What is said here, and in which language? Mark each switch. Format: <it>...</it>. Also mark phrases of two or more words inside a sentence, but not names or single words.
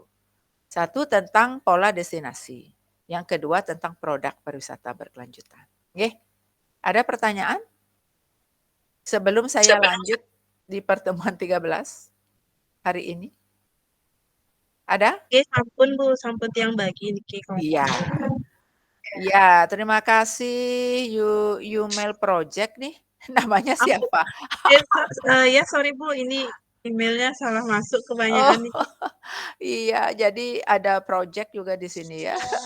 <id>Satu tentang pola destinasi, yang kedua tentang produk pariwisata berkelanjutan. Oke? Ada pertanyaan? Sebelum saya lanjut di pertemuan 13 hari ini. Ada? Oke,</id> <ban>sampun Bu, sampun yang bagi niki.</ban> <id>Iya. Ya, terima kasih Mail Project nih. Namanya siapa? Ya sorry Bu, ini emailnya salah masuk Oh, kebanyakan nih. iya, jadi ada project juga di sini ya.</id>